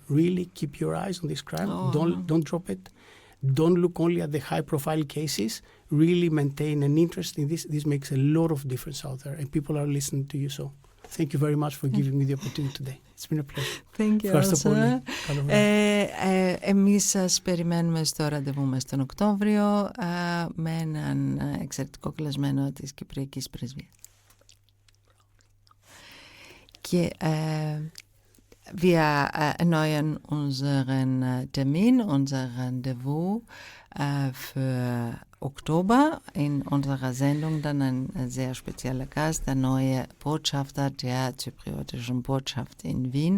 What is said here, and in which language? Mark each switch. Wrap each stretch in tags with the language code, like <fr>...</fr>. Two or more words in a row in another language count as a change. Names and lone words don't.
<en>Really keep your eyes on this crime. Don't drop it. Don't look only at the high-profile cases. Really maintain an interest in this. This makes a lot of difference out there, and people are listening to you. So thank you very much for giving me the opportunity today. It's been a pleasure. Thank you also.</en> <el>Εμείς σας περιμένουμε στο ραντεβού μας τον Οκτώβριο με έναν εξαιρετικό καλεσμένο της Κυπριακής Πρεσβείας.</el> <de>Wir erneuern unseren Termin, unser Rendezvous für Oktober. In unserer Sendung dann ein sehr spezieller Gast, der neue Botschafter der zypriotischen Botschaft in Wien.</de>